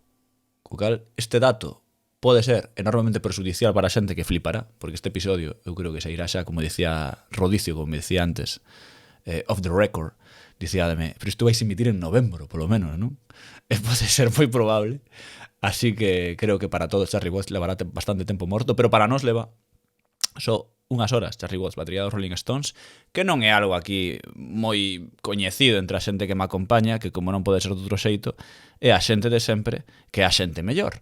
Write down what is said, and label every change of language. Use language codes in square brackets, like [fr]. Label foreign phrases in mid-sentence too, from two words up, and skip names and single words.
[gl] Co cal, este dato pode ser enormemente perjudicial para a xente que flipará, porque este episodio eu creo que sairá xa, como dicía Rodicio, como me dicía antes, [en] off the record, [gl] dicíademe, pero isto vais a emitir en novembro, polo menos, non? E pode ser moi probable. Así que creo que para todos Charlie Watts levará bastante tempo morto, pero para nós leva só unhas horas Charlie Watts, batería dos Rolling Stones, que non é algo aquí moi coñecido entre a xente que me acompaña, que como non pode ser de outro xeito, é a xente de sempre, que é a xente mellor.